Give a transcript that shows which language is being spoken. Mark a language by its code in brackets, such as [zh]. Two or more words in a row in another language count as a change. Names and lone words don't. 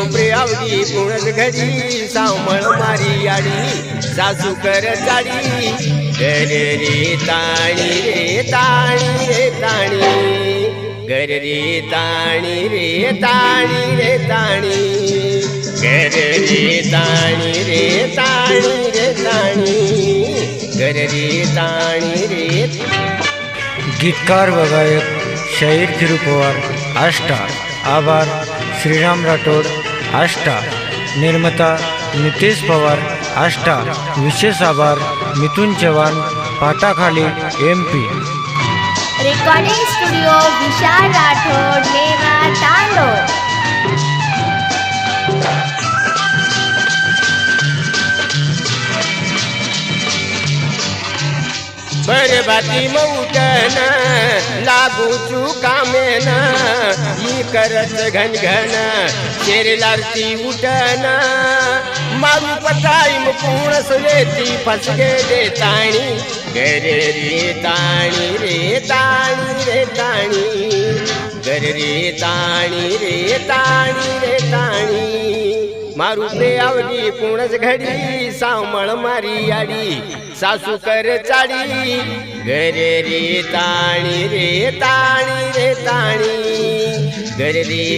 [lmn] प्रेवडी कोणच घडी सांभळ मारी आडी सासू कर चाडी घर रे ताणी रे ताणी रे ताणी घर रे ताणी रे ताणी रे ताणी घर रे ताणी रे ताणी रे ताणी घर रे ताणी रे। [mr] गीतकार व गायक शाहीर थिरू पवार आष्टा। आभार श्रीराम राठोड आष्टा। निर्माता नितेश पवार आष्टा। विशेष आभार मिथुन चव्हाण पाटाखाली MP। रेकॉर्डिंग स्टुडिओ विशाल राठोड लेवा तांडो। [lmn] बरबाती मऊटन लागू चुकामेन ही करत घनघन शेरलारती उठन मारू पटाई मुकुणस लेती फसगे दे ताणी घर रे ताणी रे ताणी रे ताणी घर रे ताणी रे ताणी रे ताणी मारू प्रेवडी कोणच घडी सांभळ मारी आडी सासू कर चाडी घर रे ताणी रे ताणी रे ताणी घर रे